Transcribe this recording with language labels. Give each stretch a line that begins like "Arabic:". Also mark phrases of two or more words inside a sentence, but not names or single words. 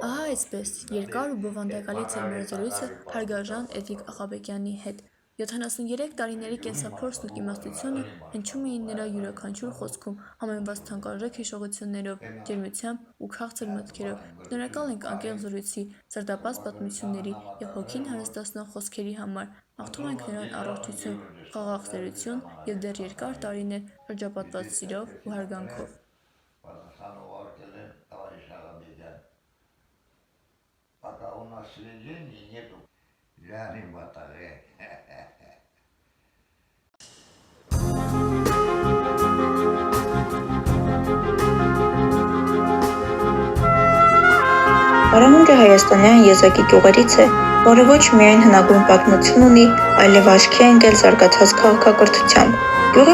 Armenian: Ահա այսպես, երկար ու բովանդակալից էր մեր զրույցը հարգարժան Էդիկ Աղաբեկյանի հետ։ 73 տարիների կենսափորձն ու իմաստությունը հնչում էին նրա յուրաքանչյուր խոսքում, համեմված թանկարժեք հիշողություններով, ջերմությամբ ու քաղցր մտքերով։ Շնորհակալ ենք անկեղծ զրույցի, սրտապած պատմությունների և հոգին հարստացնող խոսքերի համար։ Մաղթում ենք նրան առողջություն, խաղաղ ծերություն և դեռ երկար տարիներ շրջապատված սիրով ու հարգանքով։
Russian: Пока у нас сведений нету, я не батарея.
Armenian: Արամունկը հայաստանյան եզակի գյուղերից է, որը ոչ միայն հնագույն պատմություն ունի, այլև աչքի է ընկել զարգացած քաղաքակրթությամբ։ Գյուղի